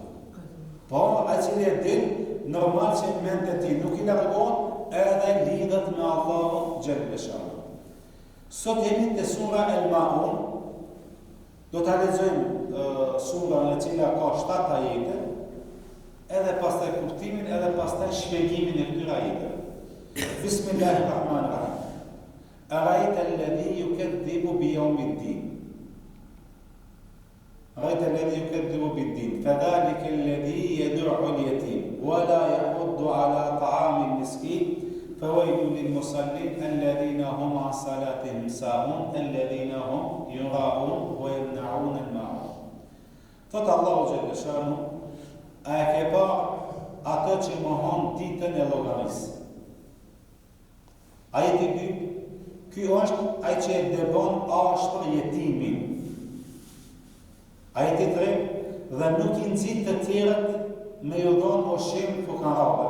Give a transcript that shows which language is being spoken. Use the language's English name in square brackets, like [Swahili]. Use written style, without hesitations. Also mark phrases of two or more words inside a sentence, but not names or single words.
[Albanian] Po, ai cili e din, normal që mend e tij nuk i largon, edhe lidhet me Allahu xhallahu. Sot jemi te sura Al-Ma'un. Do ta lexojmë surën e cila ka 7 ajete, edhe pastaj kuptimin, edhe pastaj shpjegimin e këtyre ajeteve. [Arabic] بسم الله الرحمن الرحيم. أرأيت الذي يكذب بيوم الدين. أرأيت الذي يكذب بالدين، فذلك الذي يدع اليتيم ولا يحض على طعام المسكين. فويل للمصلين الذين هم عن صلاتهم ساهون الذين هم يراءون ويمنعون الماعون. [Albanian] Thot Allahu [Arabic] جل شأنه, [Albanian] a e ke pa ato që mohon ditën e llogarisë. Ajeti 2, ky është ai që e dëbon ashtër jetimin. Ajeti 3, dhe nuk i nxit të tjerët me ju dhënë ushqim fukarave.